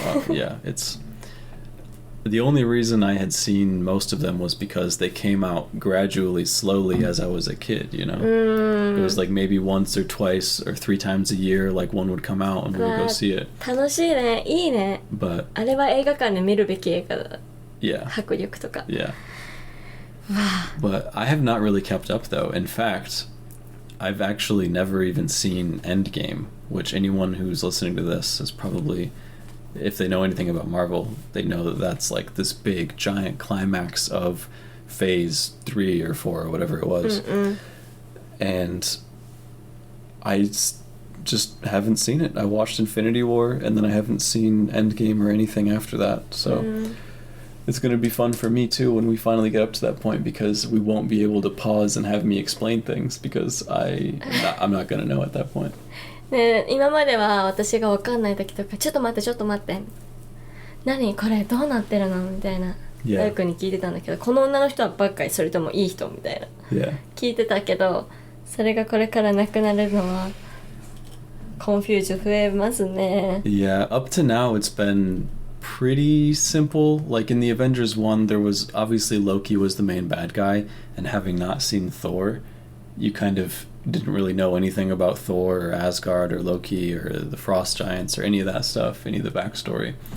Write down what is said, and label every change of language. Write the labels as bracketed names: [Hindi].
[English] Yeah, it's the only reason I had seen most of them was because they came out gradually, slowly as I was a kid, you know? It was like maybe once or twice or 3 times a year, like one would come out and we would go see it. [Japanese] 楽しいね、いいね。 [English] But [Japanese] あれは映画館で見るべき映画だ。 [English] yeah, [Japanese] 迫力とか。 [English] yeah. But I have not really kept up though. In fact, I've actually never even seen Endgame, which anyone who's listening to this is probably, if they know anything about Marvel, they know that that's like this big giant climax of phase 3 or 4 or whatever it was. And I just haven't seen it. I watched Infinity War and then I haven't seen Endgame or anything after that. So it's going to be fun for me too when we finally get up to that point, because we won't be able to pause and have me explain things, because I'm not going to know at that point. [Japanese] で今までは私が分かんない時とか、ちょっと待って何これどうなってるのみたいな大君に聞いてたんだけど、この女の人はばっかりそれともいい人みたいな、聞いてたけど、それがこれからなくなるのはコンフュージョン増えますね。 [English] Yeah, up to now it's been pretty simple. Like in the Avengers 1, there was obviously Loki was the main bad guy, and having not seen Thor, you kind of didn't really know anything about Thor or Asgard or Loki or the Frost Giants or any of that stuff, any of the backstory.